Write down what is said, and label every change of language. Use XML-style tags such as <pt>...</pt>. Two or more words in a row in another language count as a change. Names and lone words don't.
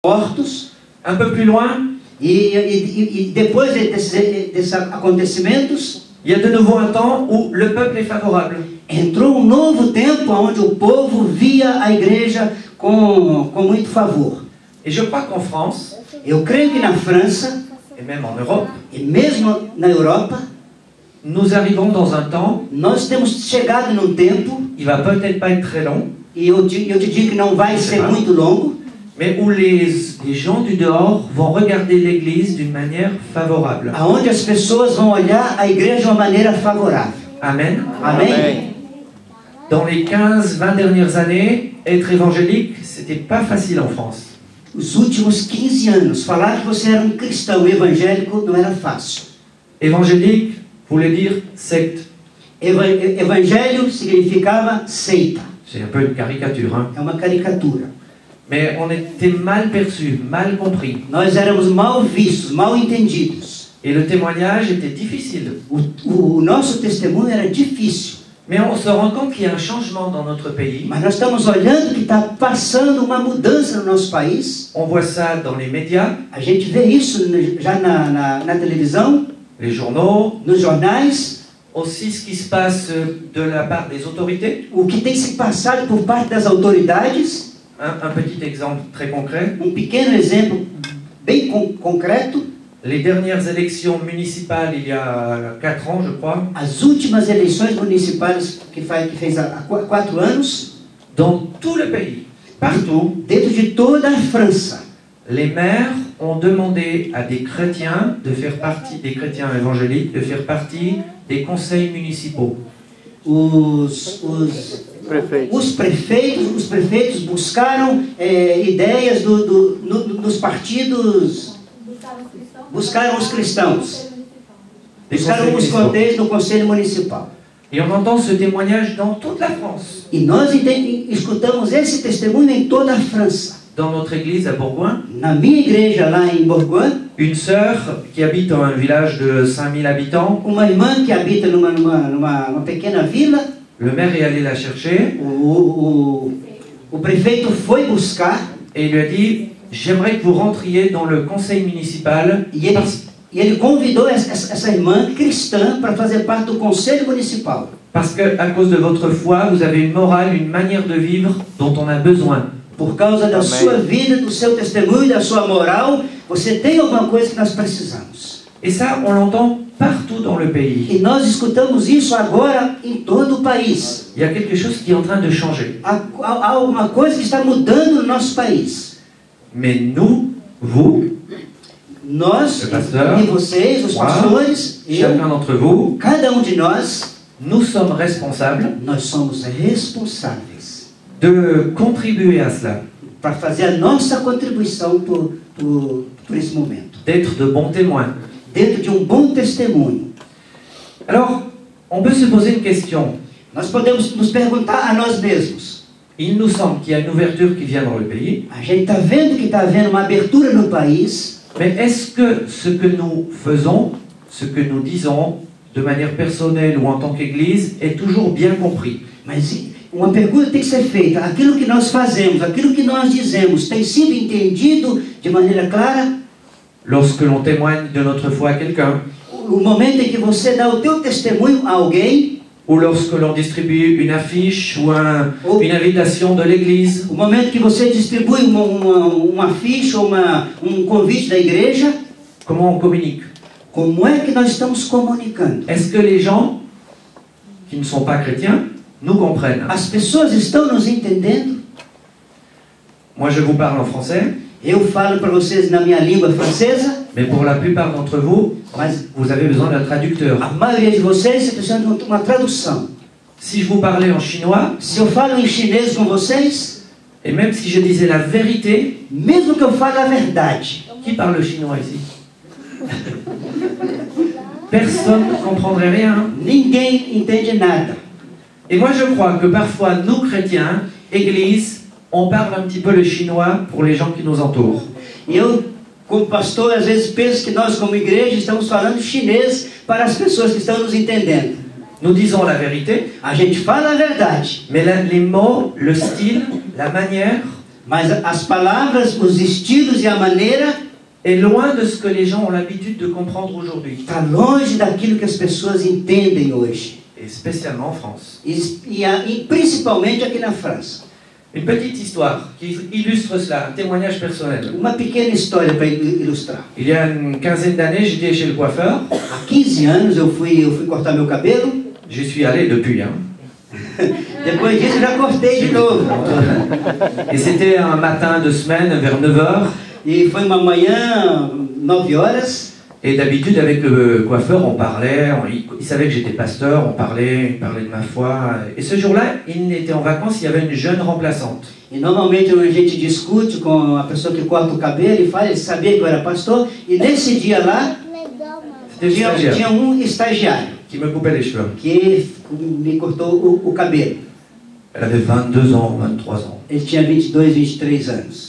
<pt>mortos.</pt> <fr>Un peu plus loin,</fr> <pt>E depois desses acontecimentos,</pt> <fr>il y a de nouveau un temps où le peuple est favorable.</fr> <pt>entrou novo tempo onde o povo via a igreja com muito favor.</pt> <fr>Et je crois qu'en France,</fr> <pt>Eu creio que na França,</pt> <fr>et même en Europe,</fr> <pt>e mesmo na Europa,</pt> <fr>nous arrivons dans un temps,</fr> <pt>nós temos chegado num tempo,</pt> <fr>il va peut-être pas être très long,</fr> <pt>e eu te digo que não vai ser muito longo,</pt> <fr>mais où les gens du dehors vont regarder l'Église d'une manière favorable.</fr> <pt>aonde as pessoas vão olhar a igreja de uma maneira favorável.</pt> <fr>Amen.</fr> <pt>Amém?</pt> <fr>Dans les 15-20 dernières années, être évangélique, c'était pas facile en France.</fr> <pt>Os últimos 15 anos, falar que você era cristão evangélico não era fácil.</pt> <fr>Évangélique voulait dire secte.</fr> <pt>Evangelho significava seita.</pt> <fr>C'est un peu une caricature, hein.</fr> <pt>É uma caricatura.</pt> <fr>Mais on était mal perçus, mal compris.</fr> <pt>Nós éramos mal vistos, mal entendidos.</pt> <fr>Et le témoignage était difficile.</fr> <pt>O nosso testemunho era difícil.</pt> <fr>Mais on se rend compte qu'il y a un changement dans notre pays.</fr> <pt>Mas nós estamos olhando que está passando uma mudança no nosso país.</pt> <fr>On voit ça dans les médias,</fr> <pt>A gente vê isso já na televisão,</pt> <fr>les journaux,</fr> <pt>nos jornais,</pt> <fr>aussi ce qui se passe de la part des autorités.</fr> <pt>o que tem se passado por parte das autoridades.</pt> <fr>Un petit exemple très concret.</fr> <pt>Pequeno exemplo bem concreto.</pt> <fr>Les dernières élections municipales, il y a 4 ans, je crois,</fr> <pt>As últimas eleições municipais que fez há 4 anos,</pt> <fr>dans tout le pays, partout,</fr> <pt>dentro de toda a França,</pt> <fr>les maires ont demandé à des chrétiens de faire partie, des chrétiens évangéliques, de faire partie des conseils municipaux.</fr> <pt>Os prefeitos buscaram ideias dos partidos, buscaram os cristãos, buscaram os contextos do Conselho Municipal.</pt> <fr>Et on entend ce témoignage dans toute la France.</fr> <pt>E nós escutamos esse testemunho em toda a França.</pt> <fr>Dans notre église à Bourgoin,</fr> <pt>Na minha igreja lá em Bourgoin,</pt> <fr>une sœur qui habite dans un village de 5000 habitants,</fr> <pt>uma irmã que habita numa pequena vila,</pt> <fr>le maire est allé la chercher</fr> <pt>o prefeito foi buscar</pt> <fr>et il lui a dit « J'aimerais que vous rentriez dans le conseil municipal</fr> <pt>e ele convidou essa irmã cristã para fazer parte do Conselho Municipal.</pt> <fr>parce que à cause de votre foi, vous avez une morale, une manière de vivre dont on a besoin.</fr> <pt>Por causa da sua vida, do seu testemunho, da sua moral, você tem alguma coisa que nós precisamos.</pt> <fr>Et ça, on l'entend partout dans le pays.</fr> <pt>E nós escutamos isso agora em todo o país.</pt> <fr>Il y a quelque chose qui est en train de changer.</fr> <pt>Há alguma coisa que está mudando no nosso país.</pt> <fr>Mais nous, vous,</fr> <pt>Nós,</pt> <fr>le pasteur,</fr> <pt>e vocês, os</pt> <fr>moi,</fr> <pt>pastores,</pt> <fr>chacun d'entre vous,</fr> <pt>cada de nós,</pt> <fr>nous sommes responsables</fr> <pt>nós somos responsáveis</pt> <fr>de contribuer à cela,</fr> <pt>para fazer a nossa contribuição por esse momento.</pt> <fr>d'être de bons témoins.</fr> <pt>Dentro de bom testemunho.</pt> <fr>Alors, on peut se poser une question.</fr> <pt>Nós podemos nos perguntar a nós mesmos.</pt> <fr>Il nous semble qu'il y a une ouverture qui vient dans le pays,</fr> <pt>A gente está vendo que está havendo uma abertura no país,</pt> <fr>mais est-ce que ce que nous faisons, ce que nous disons, de manière personnelle ou en tant qu'Église, est toujours bien compris?</fr> <pt>mas uma pergunta tem que ser feita. Aquilo que nós fazemos, aquilo que nós dizemos, tem sido entendido de maneira clara?</pt> <fr>Lorsque l'on témoigne de notre foi à quelqu'un,</fr> <pt>O momento em que você dá o teu testemunho a alguém,</pt> <fr>ou lorsque l'on distribue une affiche ou une invitation de l'Église,</fr> <pt>o momento que você distribui uma ficha ou convite da igreja,</pt> <fr>comment on communique?</fr> <pt>como é que nós estamos comunicando?</pt> <fr>Est-ce que les gens qui ne sont pas chrétiens nous comprennent?</fr> <pt>As pessoas estão nos entendendo?</pt> <fr>Moi, je vous parle en français,</fr> <pt>Eu falo para vocês na minha língua francesa,</pt> <fr>mais pour la plupart d'entre vous,</fr> <pt>mas</pt> <fr>vous avez besoin d'un traducteur.</fr> <pt>a maioria de vocês precisa de uma tradução.</pt> <fr>Si je vous parlais en chinois,</fr> <pt>Se eu falo em chinês com vocês,</pt> <fr>et même si je disais la vérité,</fr> <pt>mesmo que eu fale a verdade,</pt> <fr>qui parle chinois ici? Personne ne comprendrait rien.</fr> <pt>ninguém entende nada.</pt> <fr>Et moi, je crois que parfois, nous, chrétiens, Église, on parle un petit peu le chinois pour les gens qui nous entourent.</fr> <pt>E eu, como pastor, às vezes penso que nós, como igreja, estamos falando chinês para as pessoas que estão nos entendendo.</pt> <fr>Nous disons la vérité,</fr> <pt>A gente fala a verdade,</pt> <fr>mais les mots, le style, la manière,</fr> <pt>Mas as palavras, os estilos e a maneira</pt> <fr>est loin de ce que les gens ont l'habitude de comprendre aujourd'hui,</fr> <pt>está longe daquilo que as pessoas entendem hoje.</pt> <fr>et spécialement en France.</fr> <pt>E principalmente aqui na França.</pt> <fr>Une petite histoire qui illustre cela, un témoignage personnel.</fr> <pt>Uma pequena história para ilustrar.</pt> <fr>Il y a une quinzaine d'années, j'étais chez le coiffeur.</fr> <pt>Há 15 anos eu fui cortar meu cabelo.</pt> <fr>J'y suis allé depuis, hein.</fr> <pt>Depois disso eu já cortei de novo.</pt> <fr>Et c'était un matin de semaine vers 9h.</fr> <pt>E foi uma manhã, 9 horas.</pt> <fr>Et d'habitude, avec le coiffeur, on parlait, il savait que j'étais pasteur, il parlait de ma foi. Et ce jour-là, il était en vacances, il y avait une jeune remplaçante.</fr> <pt>E normalmente a gente discute com a pessoa que corta o cabelo e fala, ele sabia que eu era pastor. E nesse dia lá, tinha estagiário</pt> <fr>qui me coupait les cheveux.</fr> <pt>Que me cortou o cabelo.</pt> <fr>Elle avait 22 ans, 23 ans.</fr> <pt>Ele tinha 22, 23 anos.</pt>